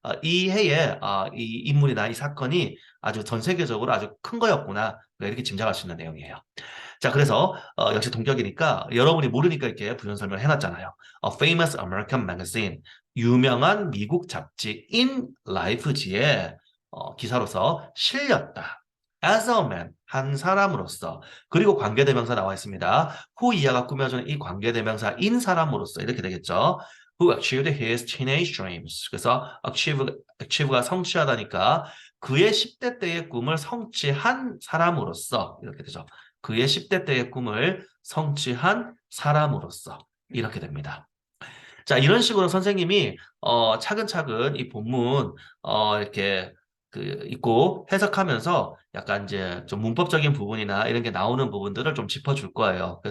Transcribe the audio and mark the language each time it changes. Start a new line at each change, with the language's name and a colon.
Korean: 이 해에 이 인물이나 이 사건이 아주 전 세계적으로 아주 큰 거였구나 이렇게 짐작할 수 있는 내용이에요. 자, 그래서 역시 동격이니까 여러분이 모르니까 이렇게 부연 설명을 해놨잖아요.
English: A famous American magazine,
Korean: 유명한 미국 잡지인 라이프지에 기사로서 실렸다.
English: As a man,
Korean: 한 사람으로서. 그리고 관계대명사 나와 있습니다. who 이하가 꾸며주는 이 관계대명사인 사람으로서 이렇게 되겠죠.
English: Who achieved his teenage dreams.
Korean: 그래서 achieve가 성취하다니까 그의 10대 때의 꿈을 성취한 사람으로서 이렇게 되죠. 그의 10대 때의 꿈을 성취한 사람으로서 이렇게 됩니다. 자, 이런 식으로 선생님이 차근차근 이 본문 이렇게 읽고 해석하면서 약간 이제 좀 문법적인 부분이나 이런 게 나오는 부분들을 좀 짚어줄 거예요.